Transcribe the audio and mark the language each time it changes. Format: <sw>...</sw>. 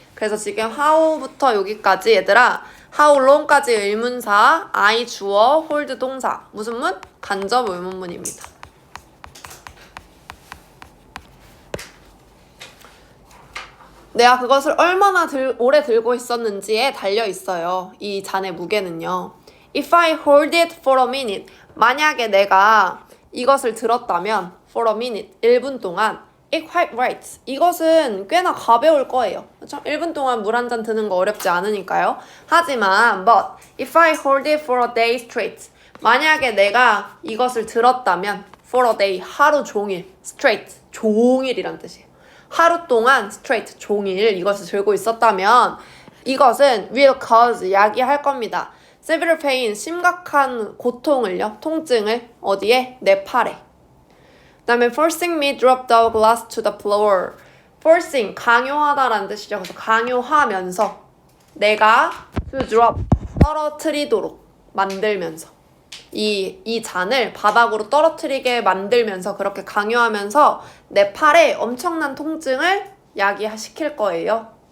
<ko>그래서 지금 how부터 여기까지 얘들아,</ko> <en>how long</en> <ko>까지 의문사, I 주어, hold 동사, 무슨 문? 간접 의문문입니다. 내가 그것을 얼마나 오래 들고 있었는지에 달려있어요. 이 잔의 무게는요.</ko> <en>If I hold it for a minute,</en> <ko>만약에 내가 이것을 들었다면</ko> <en>for a minute,</en> <ko>1분 동안</ko> <en>it quite right,</en> <ko>이것은 꽤나 가벼울 거예요. 그렇죠? 1분 동안 물 한 잔 드는 거 어렵지 않으니까요. 하지만</ko> <en>but if I hold it for a day straight,</en> <ko>만약에 내가 이것을 들었다면</ko> <en>for a day,</en> <ko>하루 종일, straight, 종일이란 뜻이에요. 하루 동안 straight, 종일 이것을 들고 있었다면 이것은</ko> <en>will cause,</en> <ko>야기할 겁니다.</ko> <en>severe pain,</en> <ko>심각한 고통을요, 통증을 어디에? 내 팔에. 그 다음에</ko> <en>forcing me drop the glass to the floor.</en> <ko>forcing, 강요하다라는 뜻이죠. 그래서 강요하면서 내가 to drop, 떨어뜨리도록 만들면서 이 잔을 바닥으로 떨어뜨리게 만들면서 그렇게 강요하면서 내 팔에 엄청난 통증을 야기시킬 거예요.</ko>